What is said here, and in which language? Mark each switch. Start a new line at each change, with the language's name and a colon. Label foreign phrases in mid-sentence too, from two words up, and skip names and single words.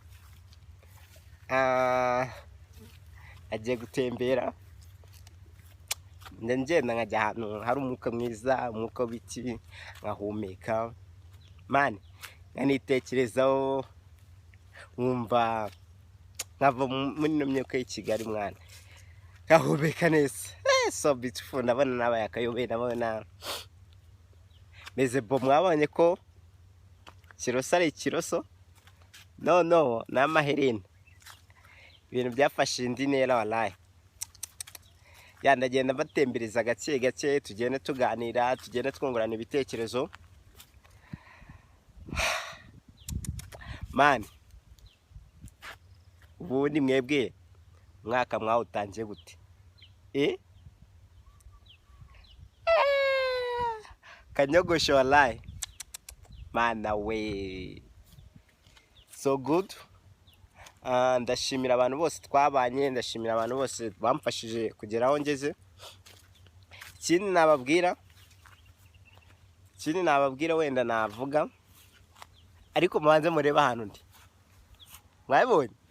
Kinyarwanda: Nagiye gutembera, ngenda nkajya ahantu hari umwuka mwiza, umwuka w'ibiti, nkahumeka man, nkanitekerezaho, nkumva nkava muri ino myuka y'i Kigali mwana, nkahumeka neza.
English: So beautiful,
Kinyarwanda: ndabona nabaye akayobe, ndabona meze bo. Mwabonye ko kiroso ari ikiroso? No, ni amaherena. Ibintu byafashe indi ntera wallahi. Ndagenda batembereza gake, tugenda tuganira, tugenda twungurana ibitekerezo. Man, ubundi mwebwe mwaka mwawutangiye gute? Kanyogosho wallahi. Man we.
English: So good.
Kinyarwanda: Ndashimira abantu bose twabanye, ndashimira abantu bose bamfashije kugera aho ngeze. Ikindi nababwira wenda navuga, ariko mubanze murebe ahantu ndi. Mwabonye?